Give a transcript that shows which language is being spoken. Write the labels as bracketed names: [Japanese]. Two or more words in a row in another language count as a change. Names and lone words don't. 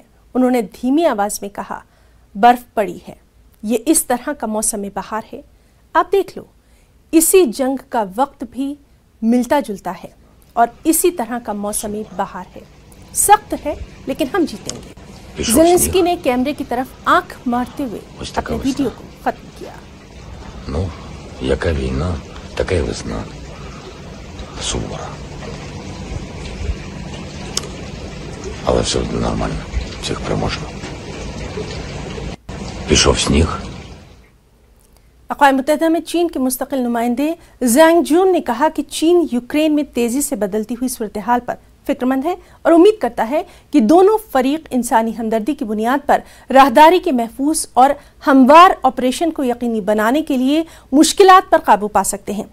[Urdu] انہوں نے دھیمی آواز میں کہا، برف پڑی ہے، یہ اس طرح کا موسم بہار ہے. آپ دیکھ لو، اسی جنگ کا وقت بھی ملتا جلتا ہے اور اسی طرح کا موسمی بہار ہے. سخت ہے لیکن ہم جیتیں گے۔ زیلنسکی نے کیمرے کی طرف آنکھ مارتے ہوئے اپنے ویڈیو کو ختم کیا. [Ukrainian] Ну, яка війна, така й весна. Сувора. Але все нормально, всіх переможемо. Пішов сніг. [Urdu] اقوام متحدہ میں چین کے مستقل نمائندے ژانگ جون نے کہا کہ چین یوکرین میں تیزی سے بدلتی ہوئی صورتحال پر فکرمند ہے اور امید کرتا ہے کہ دونوں فریق انسانی ہمدردی کی بنیاد پر راہداری کے محفوظ اور ہموار آپریشن کو یقینی بنانے کے لیے مشکلات پر قابو پا سکتے ہیں.